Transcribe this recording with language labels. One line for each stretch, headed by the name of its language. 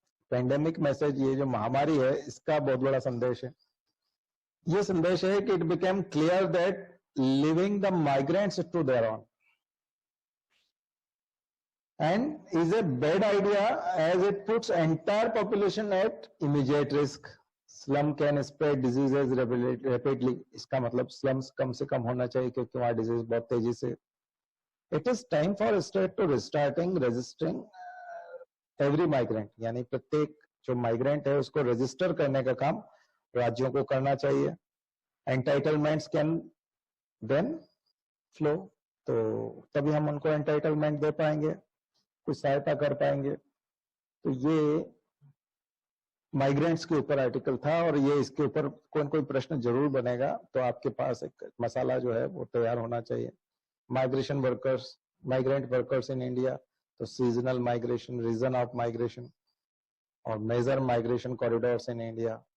English: pandemic message,
Hindi: ये जो महामारी है, इसका बहुत बड़ा संदेश है। ये संदेश है कि
English: It became clear that living the migrants to their own and is a bad idea as it puts entire population at immediate risk. Slum can spread diseases rapidly.
Hindi: इसका मतलब slums कम से कम होना चाहिए क्योंकि वहाँ disease बहुत तेजी से.
English: It is time for state to restarting registering every migrant.
Hindi: यानी प्रत्येक जो migrant है उसको register करने का काम राज्यों को करना चाहिए.
English: Entitlements can then flow.
Hindi: तो तभी हम उनको entitlement दे पाएंगे, कुछ सहायता कर पाएंगे. तो ये माइग्रेंट्स के ऊपर आर्टिकल था और ये इसके ऊपर कोई न कोई प्रश्न जरूर बनेगा, तो आपके पास एक मसाला जो है वो तैयार होना चाहिए.
English: Migration workers, migrant workers in India, तो seasonal migration, reason of migration और major migration corridors in India.